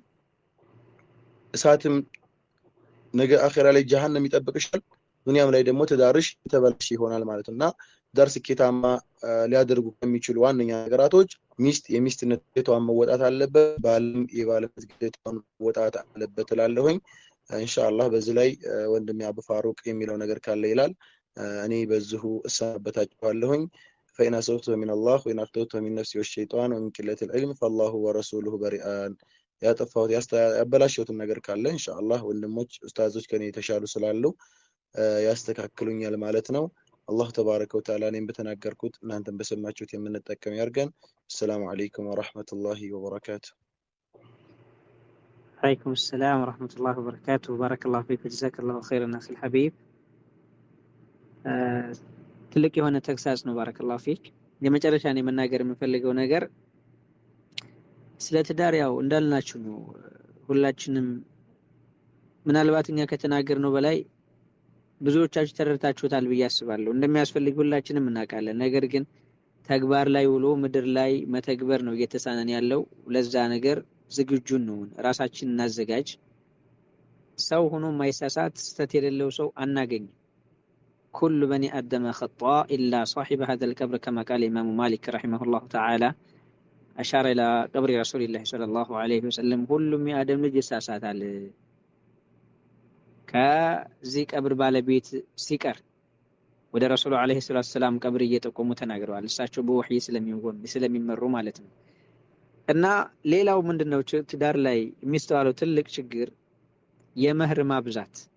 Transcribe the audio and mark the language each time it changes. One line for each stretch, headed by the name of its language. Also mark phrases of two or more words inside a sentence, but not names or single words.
Amharic: እሳትም ነገ አኺራ ላይ ጀሃነም ይጠብቅሻል፣ ዱንያም ላይ ደግሞ ትዳርሽ የተበላሽ ይሆናል ማለት ነውና ትዳር ስኬታማ ሊያደርጉ ከሚችሉ ዋነኛ ነገራቶች ሚስት የሚስትነት ግዴታዋን መወጣት አለበት፣ ባልም የባልነት ግዴታውን መወጣት አለበት እላለሁኝ።
Arabic: إن شاء الله
Amharic: በዚህ ላይ ወንድሜ አቡ ፋሩቅ የሚለው ነገር ካለ ይላል። እኔ በዚሁ እሰናበታችኋለሁኝ።
Arabic: فإن أصبت من الله وإن أخطأت من نفسي والشيطان ومن قلة العلم فالله ورسوله بريئان።
Amharic: ያጠፋሁት ያበላሸሁትን ነገር ካለ
Arabic: إن شاء الله
Amharic: ወንድሞች ኡስታዞች ከኔ የተሻሉ ስላሉ ያስተካክሉኛል ማለት ነው።
Arabic: الله تبارك وتعالى
Amharic: እኔም በተናገርኩት እናንተም በሰማችሁት የምንጠቀም ያርገን።
Arabic: السلام عليكم ورحمة الله وبركاته። عليكم السلام ورحمة الله وبركاته. بارك الله فيك وجزاك الله خيرا أخي الحبيب.
Amharic: ትልቅ የሆነ ተግሳጽ ነው።
Arabic: بارك الله فيك።
Amharic: የመጨረሻ እኔ መናገር የምፈልገው ነገር ስለ ትዳር ያው እንዳልናችሁ ነው። ሁላችንም ምናልባት እኛ ከተናገርነው በላይ ብዙዎቻችሁ ተረድታችሁታል ብዬ አስባለሁ። እንደሚያስፈልግ ሁላችንም እናውቃለን። ነገር ግን ተግባር ላይ ውሎ ምድር ላይ መተግበር ነው እየተሳነን ያለው። ለዛ ነገር ዝግጁ ነው፣ ራሳችንን እናዘጋጅ። ሰው ሆኖ ማይሳሳት ስተት የሌለው ሰው አናገኝም።
Arabic: كل بني آدم خطاء إلا صاحب هذا القبر كما قال الإمام مالك رحمه الله تعالى أشار إلى قبر رسول الله صلى الله عليه وسلم كل من آدم
Amharic: ልጅ ይሳሳታል ከዚህ ቀብር ባለቤት ሲቀር ወደ ረሱሉ
Arabic: عليه السلام
Amharic: ቀብር እየጠቆሙ ተናግረዋል። እሳቸው በወህይ ስለሚመሩ ማለት ነው። እና ሌላው ምንድነው ትዳር ላይ የሚስተዋለው ትልቅ ችግር የመህር ማብዛት።